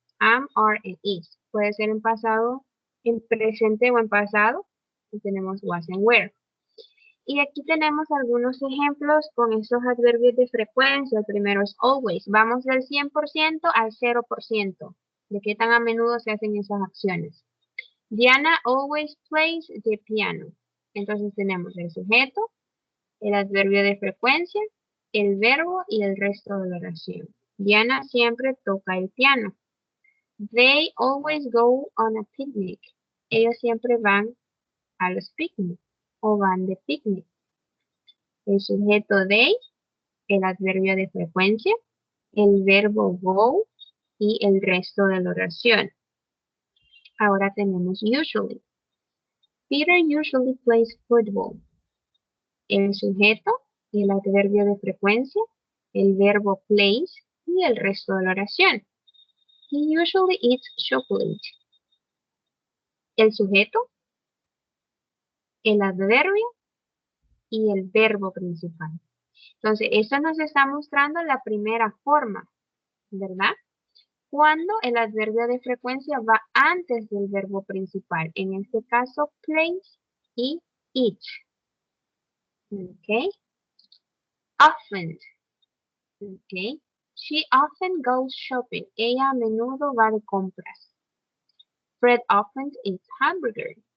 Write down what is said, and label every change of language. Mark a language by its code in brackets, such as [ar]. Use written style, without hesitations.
[en] Am, are, and is. [es] Puede ser en pasado, en presente o en pasado. Y tenemos [en] was and were. [es] Y aquí tenemos algunos ejemplos con estos adverbios de frecuencia. El primero es always. Vamos del 100% al 0%. De qué tan a menudo se hacen esas acciones. [en] Diana always plays the piano. [es] Entonces tenemos el sujeto, el adverbio de frecuencia, el verbo y el resto de la oración. Diana siempre toca el piano. [en] They always go on a picnic. [es] Ellos siempre van a los picnic o van de picnic. El sujeto they, el adverbio de frecuencia, el verbo go y el resto de la oración. Ahora tenemos usually. [en] Peter usually plays football. [es] El sujeto, el adverbio de frecuencia, el verbo plays y el resto de la oración. [en] He usually eats chocolate. [es] El sujeto, el adverbio y el verbo principal. Entonces, esto nos está mostrando la primera forma, ¿verdad? Cuando el adverbio de frecuencia va antes del verbo principal. En este caso, plays y eats. ¿Ok? Often. ¿Ok? [en] She often goes shopping. [es] Ella a menudo va de compras. [en] Fred often eats hamburger.